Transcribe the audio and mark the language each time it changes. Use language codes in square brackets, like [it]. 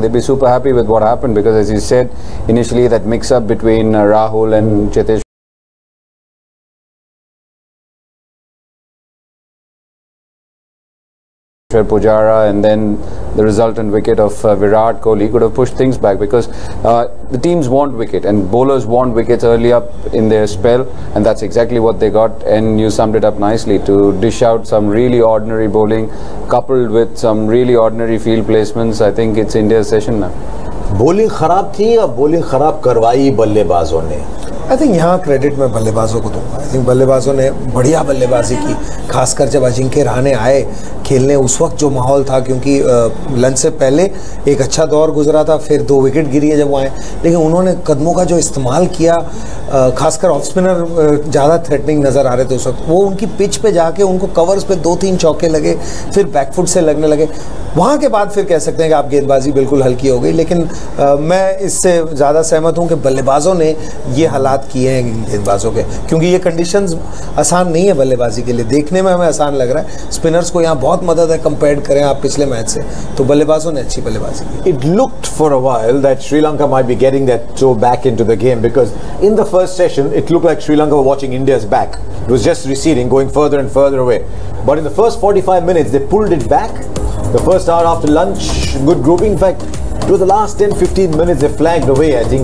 [en] They'd be super happy with what happened because, as you said, initially that mix-up between Rahul and Cheteshwar Pujara and then the resultant wicket of Virat Kohli could have pushed things back because the teams want wicket and bowlers want wickets early up in their spell, and that's exactly what they got. And you summed it up nicely to dish out some really ordinary bowling coupled with some really ordinary field placements. I think it's India's session now. [hi] Bowling खराब थी या bowling खराब करवाई बल्लेबाजों ने? [en] I think [hi] यहाँ credit मैं बल्लेबाजों को दूंगा. आई थिंक बल्लेबाजों ने बढ़िया बल्लेबाजी की, खासकर जब अजिंक्य रहाणे आए खेलने. उस वक्त जो माहौल था, क्योंकि लंच से पहले एक अच्छा दौर गुजरा था, फिर 2 विकेट गिरी है जब वो आए, लेकिन उन्होंने कदमों का जो इस्तेमाल किया, खासकर ऑफ स्पिनर ज़्यादा थ्रेटनिंग नज़र आ रहे थे उस वक्त. वो उनकी पिच पे जाके उनको कवर्स पे 2-3 चौके लगे, फिर बैकफुट से लगने लगे. वहाँ के बाद फिर कह सकते हैं कि आप गेंदबाजी बिल्कुल हल्की हो गई. लेकिन मैं इससे ज़्यादा सहमत हूँ कि बल्लेबाजों ने ये हालात किए हैं गेंदबाजों के, क्योंकि ये कंडीशंस आसान नहीं है बल्लेबाजी के लिए. देखने में हमें आसान लग रहा है, स्पिनर्स को यहाँ बहुत मदद है कंपेयर करें आप पिछले मैच से, तो बल्लेबाजों ने अच्छी बल्लेबाजी की. [en] It looked for a while that Sri Lanka might be getting that toe back into the game, because in the first session it looked like Sri Lanka were watching India's back. It was just receding, going further and further away. But in the first 45 minutes they pulled it back. The first hour after lunch, good grouping. In fact, it was the last 10-15 minutes they flagged away, I think.